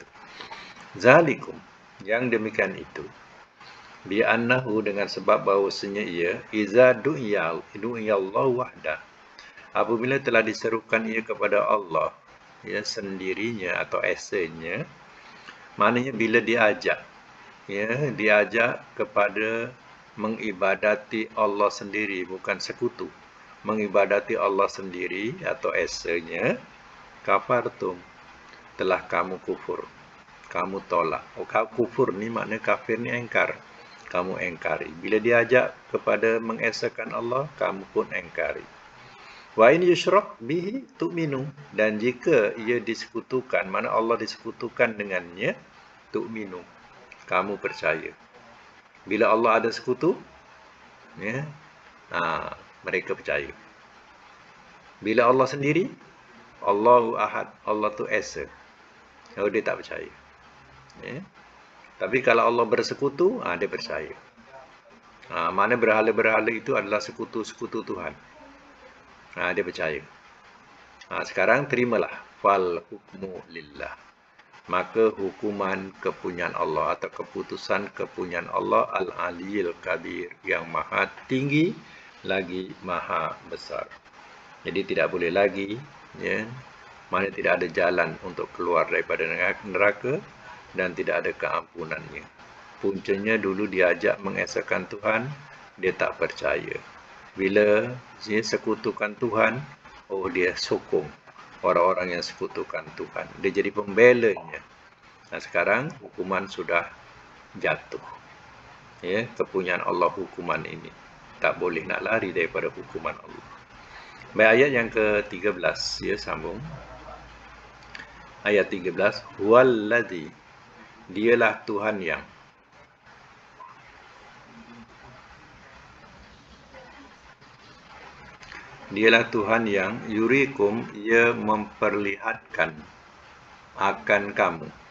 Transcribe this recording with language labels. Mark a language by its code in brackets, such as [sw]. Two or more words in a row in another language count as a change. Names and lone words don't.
[ms] Zalikum, yang demikian itu, bi'annahu dengan sebab bahawasanya ia, [ar] إذا دعي الله وحده, [ms] apabila telah diserukan ia kepada Allah, ya sendirinya atau esanya, maknanya bila diajak, ya diajak kepada mengibadati Allah sendiri, bukan sekutu. Mengibadati Allah sendiri atau esanya, kafartum, telah kamu kufur. Kamu tolak. Kufur ni makna kafir ni engkar. Kamu engkari. Bila diajak kepada mengesakan Allah, kamu pun engkari. [ar] وإن يشرك به تؤمنوا, [ms] dan jika ia disekutukan, mana Allah disekutukan dengannya, tu'minu, kamu percaya. Bila Allah ada sekutu, ya, mereka percaya. Bila Allah sendiri, [ar] الله أحد, [ms] Allah tu Esa, dia tak percaya. Ya. Tapi kalau Allah bersekutu, dia percaya. Mana berhala-berhala itu adalah sekutu-sekutu Tuhan. Dia percaya. Sekarang terimalah. [ar] فالحكم لله. [ms] Maka hukuman kepunyaan Allah atau keputusan kepunyaan Allah [ar] العلي الكبير, [ms] yang maha tinggi lagi maha besar. Jadi tidak boleh lagi, ya, mana tidak ada jalan untuk keluar daripada neraka dan tidak ada keampunannya. Puncanya dulu diajak mengesahkan Tuhan, dia tak percaya. Bila dia sekutukan Tuhan, dia sokong orang-orang yang sekutukan Tuhan. Dia jadi pembelanya. Sekarang hukuman sudah jatuh. Ya, kepunyaan Allah hukuman ini. Tak boleh nak lari daripada hukuman Allah. Baik, ayat yang ke-13, ya, sambung. Ayat 13, huwallazi, dialah Tuhan yang. Dialah Tuhan yang yurikum, ia memperlihatkan akan kamu.